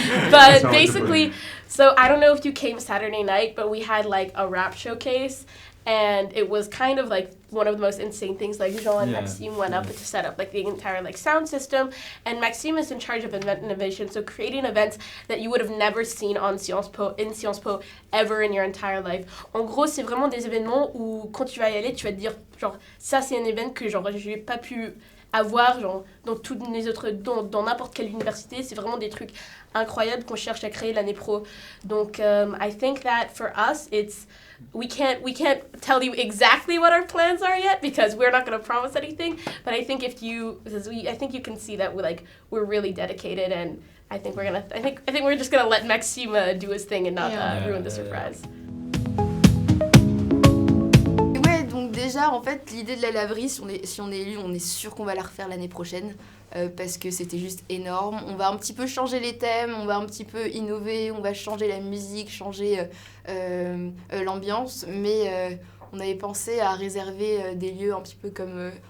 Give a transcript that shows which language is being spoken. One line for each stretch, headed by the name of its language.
English: But basically, so I don't know if you came Saturday night, but we had like a rap showcase. And it was kind of like one of the most insane things. Like Jean and Maxime went up to set up like the entire like sound system, and Maxime is in charge of event innovation, so creating events that you would have never seen in Sciences Po ever in your entire life.
French: En gros, c'est vraiment des événements où quand tu vas y aller, tu vas te dire genre ça c'est un événement que genre j'ai pas pu avoir genre dans toutes les autres dans n'importe quelle université. C'est vraiment des trucs incroyables qu'on cherche à créer l'année pro. Donc
English: I think that for us it's we can't tell you exactly what our plans are yet, because we're not going to promise anything, but I think I think you can see that we're really dedicated, and I think we're just going to let Maxime do his thing and not ruin the surprise.
French: Ouais, donc déjà en fait l'idée de la laverie, si on est élu, on est sûr qu'on va la refaire l'année prochaine. Parce que c'était juste énorme. On va un petit peu changer les thèmes, on va un petit peu innover, on va changer la musique, changer l'ambiance, mais on avait pensé à réserver des lieux un petit peu comme...